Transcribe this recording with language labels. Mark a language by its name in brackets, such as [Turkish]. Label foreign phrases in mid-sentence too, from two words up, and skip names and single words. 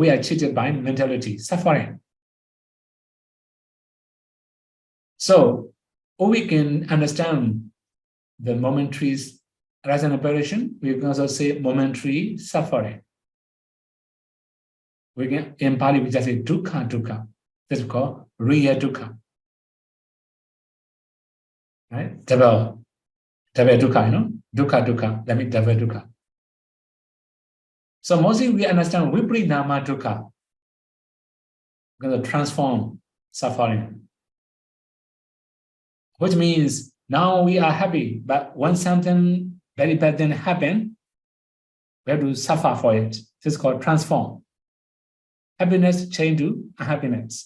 [English] We are cheated by mentality, suffering. So or we can understand the momentary arise and apparition. We can also say momentary suffering. We can, in Pali, we just say [Pali] dukkha, dukkha. [English] That's called [Pali] riya dukkha. [English] Right? Double dukkha, you know? [Pali] Dukkha, dukkha. [English] That means double dukkha. So mostly we understand [Pali] viprinama dukkha. [English] We're going to transform suffering. Which means now we are happy, but when something very bad thing happens, we have to suffer for it. This is called transform. Happiness change to unhappiness.